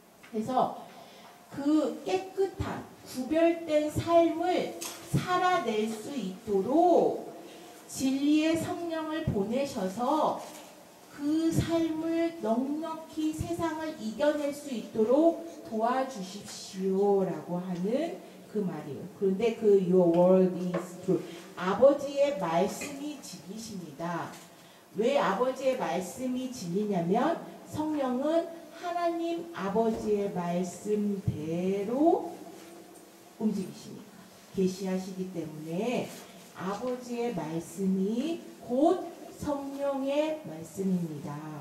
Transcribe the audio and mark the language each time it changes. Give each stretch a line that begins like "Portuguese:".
Korean: 그래서 그 깨끗한 구별된 삶을 살아낼 수 있도록 진리의 성령을 보내셔서 그 삶을 넉넉히 세상을 이겨낼 수 있도록 도와주십시오 라고 하는 그 말이에요. 그런데 그
English: Your word is true.
Korean: 아버지의 말씀이 진리십니다. 왜 아버지의 말씀이 진리냐면 성령은 하나님 아버지의 말씀대로 움직이시니까 계시하시기 때문에 아버지의 말씀이 곧 성령의 말씀입니다.